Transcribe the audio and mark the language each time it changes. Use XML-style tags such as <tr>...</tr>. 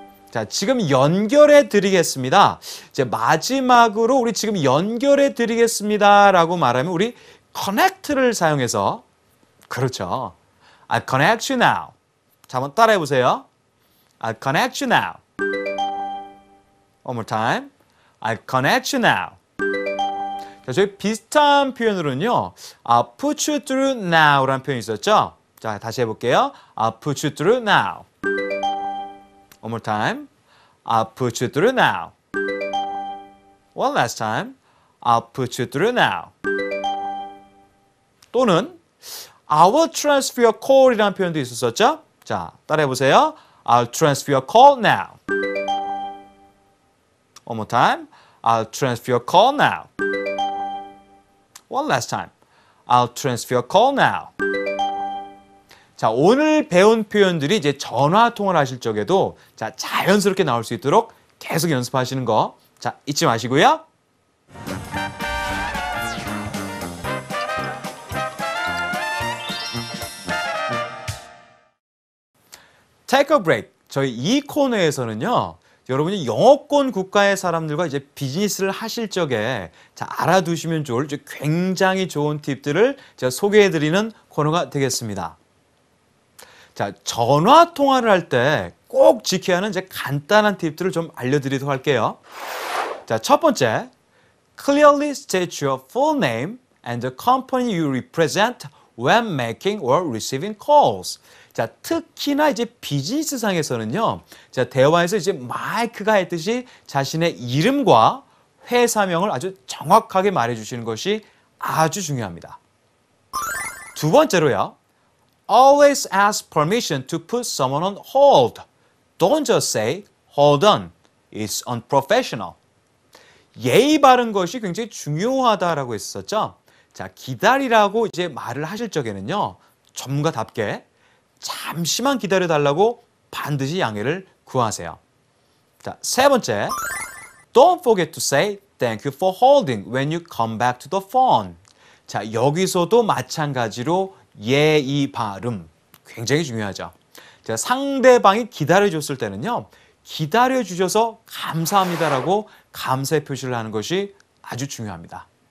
<ko>자, 지금 연결해 드리겠습니다. 이제 마지막으로 우리 지금 연결해 드리겠습니다 라고 말하면 우리 connect를 사용해서 그렇죠.</ko> <en>I'll connect you now.</en> <ko>자, 한번 따라해 보세요.</ko> <en>I'll connect you now. One more time. I'll connect you now.</en> <ko>자, 저희 비슷한 표현으로는요.</ko> <en>I'll put you through now</en> <ko>라는 표현이 있었죠. 자, 다시 해볼게요.</ko> <en>I'll put you through now. One more time. I'll put you through now. One last time. I'll put you through now.</en> <ko>또는</ko> <en>I will transfer your call</en> <ko>이라는 표현도 있었었죠? 자, 따라해 보세요.</ko> <en>I'll transfer your call now. One more time. I'll transfer your call now. One last time. I'll transfer your call now.</en> <ko>자, 오늘 배운 표현들이 이제 전화 통화를 하실 적에도 자, 자연스럽게 나올 수 있도록 계속 연습하시는 거 자, 잊지 마시고요.</ko> <en>Take a break.</en> <ko>저희 이 코너에서는요. 여러분이 영어권 국가의 사람들과 이제 비즈니스를 하실 적에 자, 알아두시면 좋을 굉장히 좋은 팁들을 제가 소개해드리는 코너가 되겠습니다. 자, 전화 통화를 할 때 꼭 지켜야 하는 이제 간단한 팁들을 좀 알려드리도록 할게요. 자, 첫 번째,</ko> <en>clearly state your full name and the company you represent when making or receiving calls.</en> <ko>자, 특히나 이제 비즈니스 상에서는요. 자, 대화에서 이제 마이크가 했듯이 자신의 이름과 회사명을 아주 정확하게 말해 주시는 것이 아주 중요합니다. 두 번째로요.</ko> <en>Always ask permission to put someone on hold. Don't just say, hold on. It's unprofessional.</en> <ko>예의 바른 것이 굉장히 중요하다라고 했었죠. 자, 기다리라고 이제 말을 하실 적에는요. 전문가답게 잠시만 기다려달라고 반드시 양해를 구하세요. 자, 세 번째.</ko> <en>don't forget to say thank you for holding when you come back to the phone.</en> <ko>자, 여기서도 마찬가지로 예의 발음 굉장히 중요하죠. 자, 상대방이 기다려줬을 때는요. 기다려주셔서 감사합니다라고 감사의 표시를 하는 것이 아주 중요합니다.</ko>